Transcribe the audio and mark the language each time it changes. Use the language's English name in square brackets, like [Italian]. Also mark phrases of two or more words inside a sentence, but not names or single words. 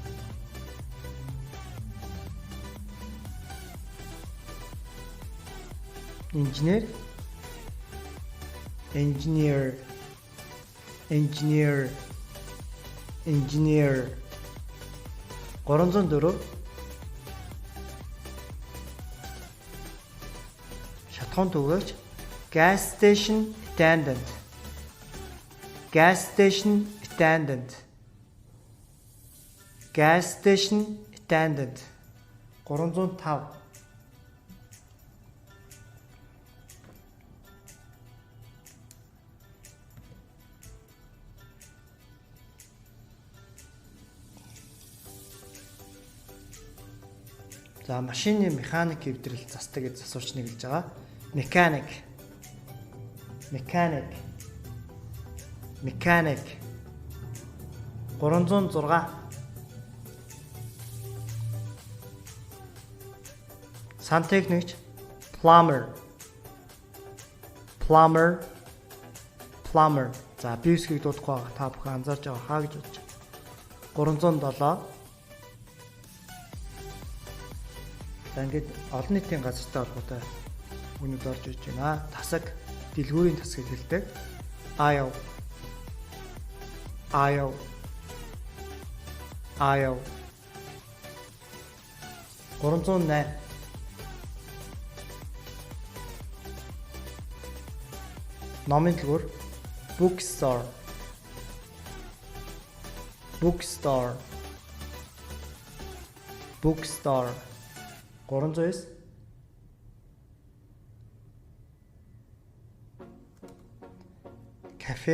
[English] Engineer. Engineer. Engineer. Engineer. 304. [Mongolian] Шатхуун түгөөч. [English] Gas station attendant. Gas station attendant. Gas station attendant. 305. [Mongolian] За машины механик хэвдрэл засдаг гэж асууч нэг хэлж байгаа. [English] Mechanic. Mechanic. Mechanic. 306. [Mongolian] Сантехникч. [English] Plumber. Plumber. Plumber. [Mongolian] За би үсгийг дуудахгүй байгаа. Та бүхэн анзаарч байгаа хаа гэж бодож байна. 307. За ингээд олон нийтийн газартай холбоотой үнэд орж иж байна. Тасаг, дэлгүүрийн тасгийг хэлдэг. [English] Aisle. Aisle. Aisle. 308. [Mongolian] Номын дэлгүүр. [English] Bookstore. Bookstore. Bookstore. 309. Cafe.